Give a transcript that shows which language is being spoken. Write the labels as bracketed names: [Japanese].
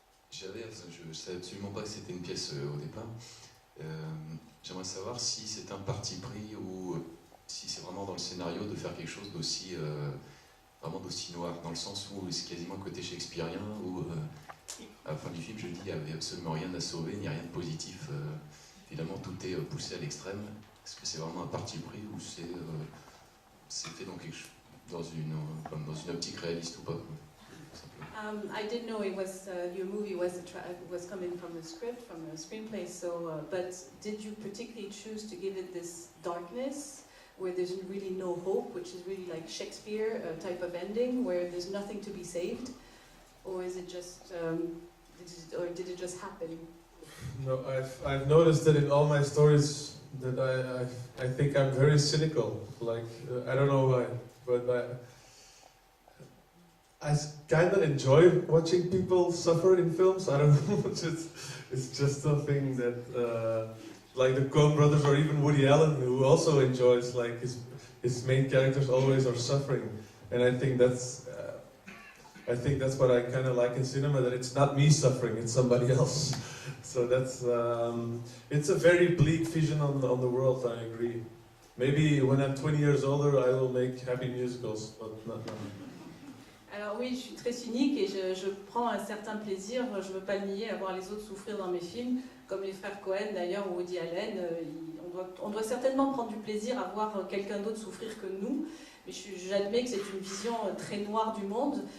[French] Je ne savais absolument pas que c'était une pièce au départ. J'aimerais savoir si c'est un parti pris ou si c'est vraiment dans le scénario de faire quelque chose d'aussi noir, dans le sens où c'est quasiment un côté shakespearien, où à la fin du film, je dis, il n'y avait absolument rien à sauver, ni rien de positif. Finalement, tout est poussé à l'extrême. Est-ce que c'est vraiment un parti pris ou c'est fait dans une optique réaliste ou pas? [English] I didn't know it was your movie was coming from a script, from a screenplay. So, but did you particularly choose to give it this darkness, where there's really no hope, which is really like Shakespeare type of ending, where there's nothing to be saved, or is it just, did it just happen? No, I've noticed that in all my stories that I think I'm very cynical. Like I don't know why, but I kind of enjoy watching people suffer in films. I don't know, it's just something that, like the Coen brothers or even Woody Allen, who also enjoys like his main characters always are suffering, and I think that's what I kind of like in cinema, that it's not me suffering, it's somebody else. So that's it's a very bleak vision on the world. I agree. Maybe when I'm 20 years older, I will make happy musicals, but not now. [French] Alors oui, je suis très cynique et je prends un certain plaisir, je ne veux pas le nier, à voir les autres souffrir dans mes films, comme les frères Cohen d'ailleurs ou Woody Allen. On doit certainement prendre du plaisir à voir quelqu'un d'autre souffrir que nous, mais j'admets que c'est une vision très noire du monde.